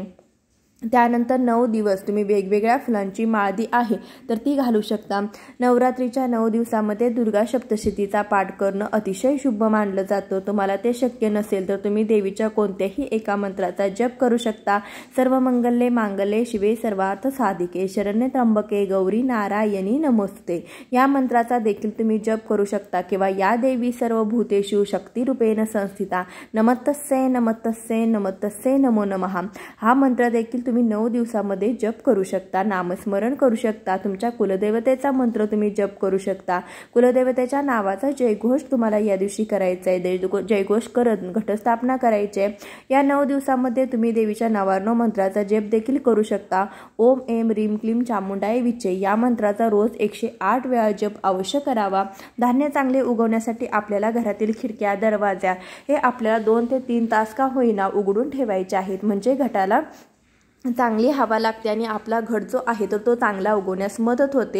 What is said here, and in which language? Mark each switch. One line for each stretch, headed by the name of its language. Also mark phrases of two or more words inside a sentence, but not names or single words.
Marathi: त्यानंतर 9 दिवस तुम्ही वेगवेगळ्या फुलांची माळी आहे तर ती घालू शकता। नवरात्रीच्या 9 दिवसामध्ये दुर्गा सप्तशतीचा पाठ करणं अतिशय शुभ मानलं जातं। तुम्हाला ते शक्य नसेल तर तुम्ही देवीच्या कोणत्याही एका मंत्राचा जप करू शकता।
Sanskrit: सर्व मंगल्ये मांगल्ये शिवे सर्वार्थ साधिके शरण्ये त्र्यंबके गौरी नारायणी नमोस्तुते
Marathi: या मंत्राचा देखील तुम्ही जप करू शकता, किंवा
Sanskrit: या देवी सर्व भूतेषु शक्तिरूपेण संस्थिता नमस्तस्यै नमस्तस्यै नमस्तस्यै नमो नमः
Marathi: हा मंत्र देखील तुम्ही 9 दिवसामध्ये जप करू शकता, नामस्मरण करू शकता। तुमच्या कुलदेवतेचा मंत्र तुम्ही जप करू शकता। कुलदेवतेच्या नावाचा जयघोष तुम्हाला या दिवशी करायचा आहे। जयघोष करत घटस्थापना करायची आहे। या 9 दिवसामध्ये तुम्ही देवीच्या 99 मंत्राचा जप देखील करू शकता।
Sanskrit: ओम ऐं ह्रीं क्लीं चामुंडाय विचे
Marathi: या मंत्राचा रोज 108 वेळा जप अवश्य करावा। धान्य चांगले उगवण्यासाठी आपल्याला घरातील खिडक्या दरवाजा हे आपल्याला 2 ते 3 तास का होईना उघडून ठेवायचे आहेत, म्हणजे घटाला चांगली हवा लागते आणि आपला घट जो आहे तर तो चांगला उगवण्यास मदत होते।